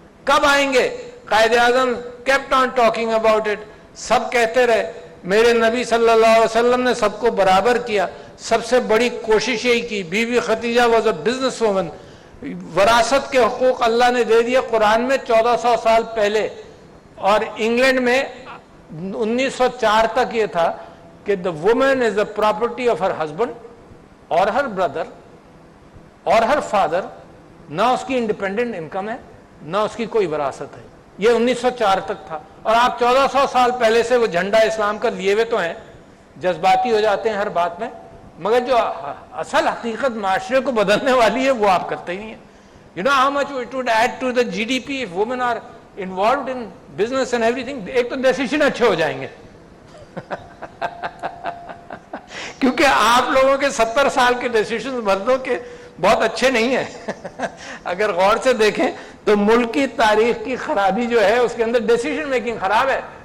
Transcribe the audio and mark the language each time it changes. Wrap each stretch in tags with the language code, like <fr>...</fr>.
<ur>کب آئیں گے؟ Quaid Azam</ur> <en>kept on talking about it.</en> <ur>سب کہتے رہے. میرے نبی صلی اللہ علیہ وسلم نے سب کو برابر کیا. سب سے بڑی کوشش یہی کی. Be be Khatija</ur> <en>Was a business woman.</en> <ur>وراثت کے حقوق اللہ نے دے دیا قرآن میں 1400 سال پہلے. اور انگلینڈ میں 1904 تک یہ تھا کہ</ur> <en>the woman is the property of her husband or her brother or her father.</en> <ur>نہ اس کی انڈیپینڈنٹ انکم ہے، نہ اس کی کوئی وراثت ہے. یہ 1904 تک تھا. اور آپ 1400 سال پہلے سے وہ جھنڈا اسلام کا لیے ہوئے تو ہیں، جذباتی ہو جاتے ہیں ہر بات میں، مگر جو اصل حقیقت معاشرے کو بدلنے والی ہے وہ آپ کرتے ہی نہیں ہیں.</ur> <en>You know how much it would add to the GDP if women are involved in business and everything.</en> <ur>ایک تو ڈیسیشن اچھے ہو جائیں گے کیونکہ آپ لوگوں کے 70 سال کے ڈیسیشن مردوں کے بہت اچھے نہیں ہیں. اگر غور سے دیکھیں تو ملک کی تاریخ کی خرابی جو ہے اس کے اندر ڈیسیشن میکنگ خراب ہے.</ur>